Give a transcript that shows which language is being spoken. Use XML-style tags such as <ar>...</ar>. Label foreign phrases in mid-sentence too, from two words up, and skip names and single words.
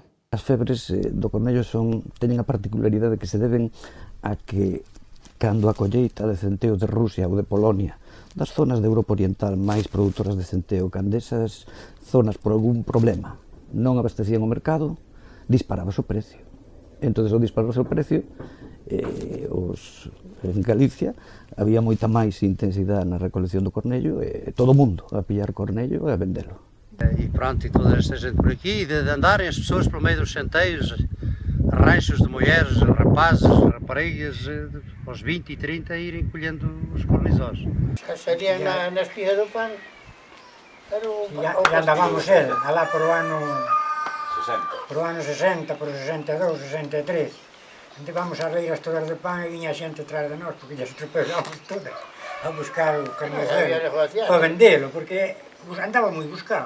<gl>As febres do cornello teñen a particularidade que se deben a que cando a colleita de centeo de Rusia ou de Polonia, das zonas de Europa Oriental máis produtoras de centeo, cando esas zonas por algún problema non abastecían o mercado, disparábase o precio. Entón, ao dispararse o precio, en Galicia había moita máis intensidade na recolección do cornello e todo o mundo a pillar cornello e a vendelo.</gl> <pt>E pronto, e toda esta gente por aqui, e de andarem as pessoas pelo meio dos centeios, ranchos de mulheres, rapazes, raparigas, aos 20 e 30, irem colhendo os cornizós.</pt> <gl>Sería na espiga do pan. Ya andábamos alá por o ano 60, por o 62, 63. Andábamos a reiras todas de pan e viña a xente atrás de nós, porque lles atropelamos todas a buscar o carnicero para vendelo, porque andaba moi buscado.</gl>